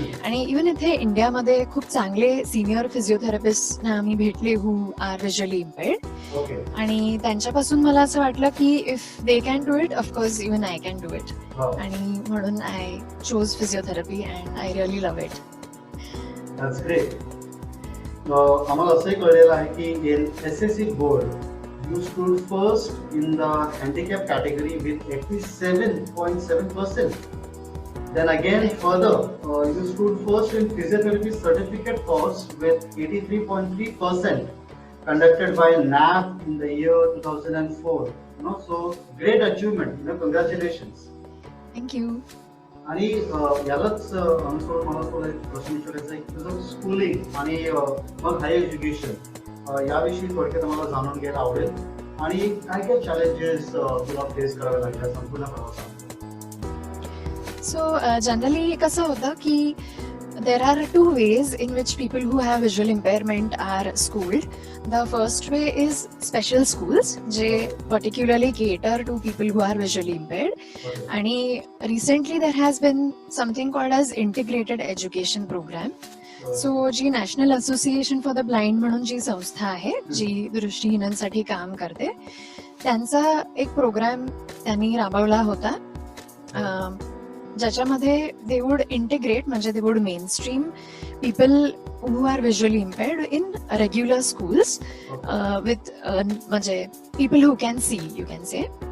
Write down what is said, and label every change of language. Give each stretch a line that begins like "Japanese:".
Marathi: आणि इव्हन इथे इंडियामध्ये खूप चांगले सिनियर फिजिओथेरपिस्ट आम्ही भेटले
English: Who are visually impaired.
Marathi: आणि त्यांच्यापासून मला असं वाटलं की
English: If they can do it, of course even I can do it.
Marathi: आणि म्हणून
English: I chose physiotherapy and I really love it. That's great.
Marathi: आम्हाला असंही कळलेलं आहे की
English: In SSC board you stood first in the handicap category with 87.7%. Then again further, you stood first in physiotherapy certificate course with 83.3% conducted by NAP in the year 2004. So great achievement. Congratulations. Thank you.
Marathi: आणि यालाच अनुसरून मला तुला एक प्रश्न विचारायचा आहे, तुझं स्कूलिंग आणि मग हायर एज्युकेशन याविषयी थोडक्यात मला जाणून घ्यायला आवडेल. आणि काय काय चॅलेंजेस तुला फेस करावे लागल्या संपूर्ण प्रवासात? सो जनरली कसं होतं की
English: there are two ways in which people who have visual impairment are schooled. The first way is special schools, जे particularly cater to people who are visually impaired. आणि recently there has been something called as integrated education program. So जी national association for the blind
Marathi: म्हणून जी संस्था आहे जी दृष्टीहीनांसाठी काम करते, त्यांचा एक programme त्यांनी राबवला होता, ज्याच्यामध्ये
English: They would integrate, म्हणजे they would mainstream people who are visually impaired in regular schools with म्हणजे people who can see, you can say.